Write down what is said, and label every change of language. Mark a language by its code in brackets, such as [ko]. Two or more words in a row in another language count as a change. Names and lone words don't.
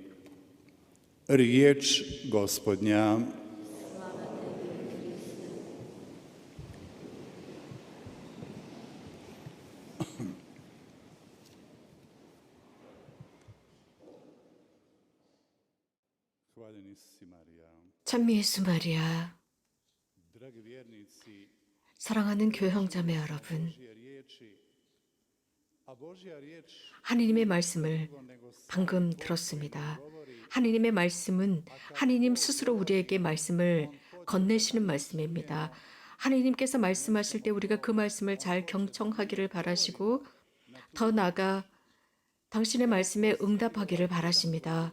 [hr] Riječ Gospodnja. Hvaljeni si, Marija. [ko] 찬미 예수 마리아, [hr] Dragi vjernici, [ko] 사랑하는 교회 형제매 여러분, [hr] Božje riječi, a Božja riječ [ko] 하느님의 말씀을 [hr] nego [ko] 방금 들었습니다. 하느님의 말씀은 하느님 스스로 우리에게 말씀을 건네시는 말씀입니다. 하느님께서 말씀하실 때 우리가 그 말씀을 잘 경청하기를 바라시고 더 나아가 당신의 말씀에 응답하기를 바라십니다.